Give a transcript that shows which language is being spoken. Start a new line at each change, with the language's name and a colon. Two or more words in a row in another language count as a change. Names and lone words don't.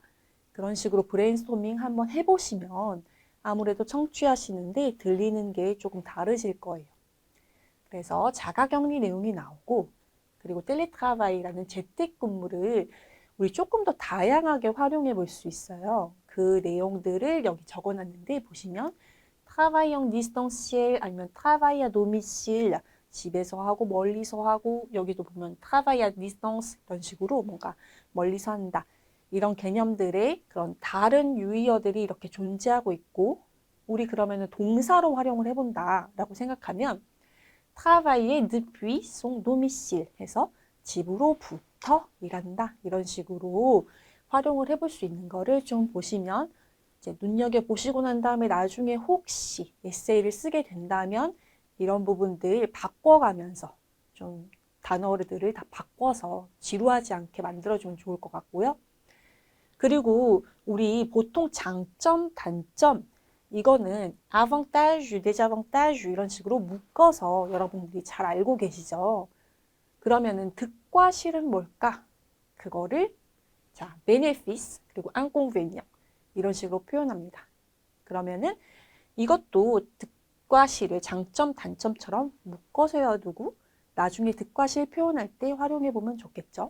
Korean: 그런 식으로 브레인스토밍 한번 해보시면 아무래도 청취하시는데 들리는 게 조금 다르실 거예요. 그래서 자가격리 내용이 나오고 그리고 텔레트라바이라는 재택근무를 우리 조금 더 다양하게 활용해 볼 수 있어요. 그 내용들을 여기 적어놨는데 보시면
French: travail en distanciel
Korean: 아니면
French: travail à domicile
Korean: 집에서 하고 멀리서 하고 여기도 보면
French: travail à distance
Korean: 이런 식으로 뭔가 멀리서 한다. 이런 개념들의 그런 다른 유의어들이 이렇게 존재하고 있고 우리 그러면은 동사로 활용을 해본다라고 생각하면
French: travailler depuis son domicile
Korean: 해서 집으로부터 일한다. 이런 식으로 활용을 해볼 수 있는 거를 좀 보시면 이제 눈여겨보시고 난 다음에 나중에 혹시 에세이를 쓰게 된다면 이런 부분들 바꿔가면서 좀 단어들을 다 바꿔서 지루하지 않게 만들어주면 좋을 것 같고요. 그리고 우리 보통 장점, 단점 이거는
French: avantage, désavantage
Korean: 이런 식으로 묶어서 여러분들이 잘 알고 계시죠. 그러면은 득과 실은 뭘까? 그거를 자, bénéfice 그리고 inconvénient 이런 식으로 표현합니다. 그러면은 이것도 득과 실을 장점, 단점처럼 묶어서 해두고 나중에 득과 실 표현할 때 활용해 보면 좋겠죠.